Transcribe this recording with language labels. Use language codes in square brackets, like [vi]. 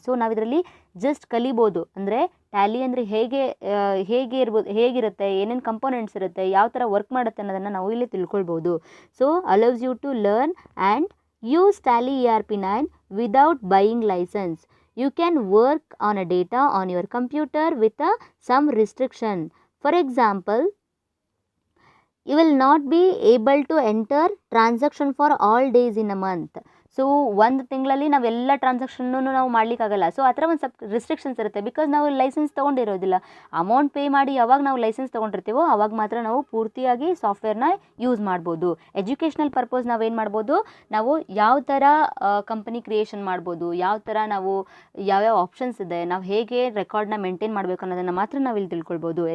[kn] So ನಾವು ಇದರಲ್ಲಿ just ಕಲಿಬೋದು. ಅಂದರೆ ಟ್ಯಾಲಿ ಅಂದರೆ ಹೇಗಿರುತ್ತೆ, ಏನೇನು ಕಂಪೋನೆಂಟ್ಸ್ ಇರುತ್ತೆ, ಯಾವ ಥರ ವರ್ಕ್ ಮಾಡುತ್ತೆ ಅನ್ನೋದನ್ನು ನಾವು ಇಲ್ಲಿ ತಿಳ್ಕೊಳ್ಬೋದು. [en] So allows you to learn and use Tally ERP9 without buying licence. You can work on a data on your computer with some restriction. For example, you will not be able to enter transaction for all days in a month. [kn] So ಒಂದು ತಿಂಗಳಲ್ಲಿ ನಾವೆಲ್ಲ transaction ನಾವು ಮಾಡಲಿಕ್ಕಾಗಲ್ಲ. So ಆ ಥರ ಒಂದು ಸ್ವಲ್ಪ restrictions ಇರುತ್ತೆ. Because ನಾವು ಲೈಸೆನ್ಸ್ ತೊಗೊಂಡಿರೋದಿಲ್ಲ. ಅಮೌಂಟ್ ಪೇ ಮಾಡಿ ಯಾವಾಗ ನಾವು ಲೈಸೆನ್ಸ್ ತೊಗೊಂಡಿರ್ತೀವೋ ಆವಾಗ ಮಾತ್ರ ನಾವು ಪೂರ್ತಿಯಾಗಿ ಸಾಫ್ಟ್ವೇರ್ನ ಯೂಸ್ ಮಾಡ್ಬೋದು. ಎಜುಕೇಷ್ನಲ್ ಪರ್ಪಸ್ ನಾವೇನು ಮಾಡ್ಬೋದು, ನಾವು ಯಾವ ಥರ ಕಂಪನಿ ಕ್ರಿಯೇಷನ್ ಮಾಡ್ಬೋದು, ಯಾವ ಥರ ನಾವು ಯಾವ್ಯಾವ ಆಪ್ಷನ್ಸ್ ಇದೆ, ನಾವು ಹೇಗೆ ರೆಕಾರ್ಡ್ನ ಮೇಂಟೈನ್ ಮಾಡಬೇಕು ಅನ್ನೋದನ್ನು ಮಾತ್ರ ನಾವು ಇಲ್ಲಿ ತಿಳ್ಕೊಳ್ಬೋದು.